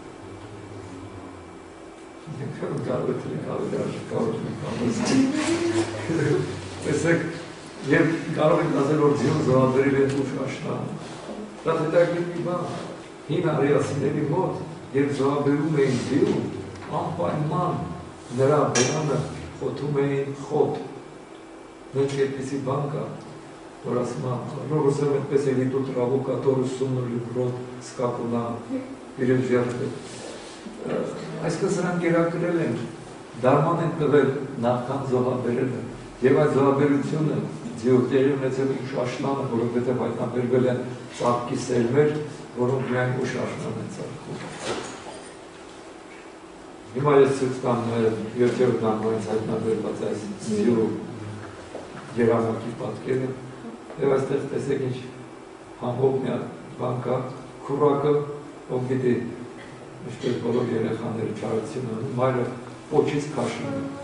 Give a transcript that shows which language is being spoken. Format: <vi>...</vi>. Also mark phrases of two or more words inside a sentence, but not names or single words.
<hy>Ինքան կարող է թրիկ ավելի արժեքավոր տեսեք, և կարող ենք ասել, որ ձիուն զոհաբերել են ուշ աշնանը։ Դա հետաքրքիր մի բան, հին արիացիների մոտ, երբ զոհաբերում էին ձիուն, անպայման նրա բերանը խոթում էին խոտ։ Մենք այդպիսի բան կա, որ ասում է, ռուսերեն այդպես էլի</hy> <ru>тут траву, которую сунули в рот скакуна перед жертвой։</ru> <hy>Այսպես նրանք գերակրել են, դարման են տվել նախքան զոհաբերելը, և այդ զոհաբերությունը ձիուտերի ունեցել ուշ աշնանը, որովհետև հայտնաբերվել են ծաղկի սերմեր, որոնք միայն ուշ աշնան են ծաղկում։ Հիմա ես ցույց տամ 7-րդ դարվանից հայտնաբերված այս ձիու երամակի պատկերը, և այստեղ տեսեք ինչ համով մի բան կա, քուրակը, ով գիտի, ինչպես բոլոր երեխաները չարություն անում, մայրը պոչից քաշում է։</hy>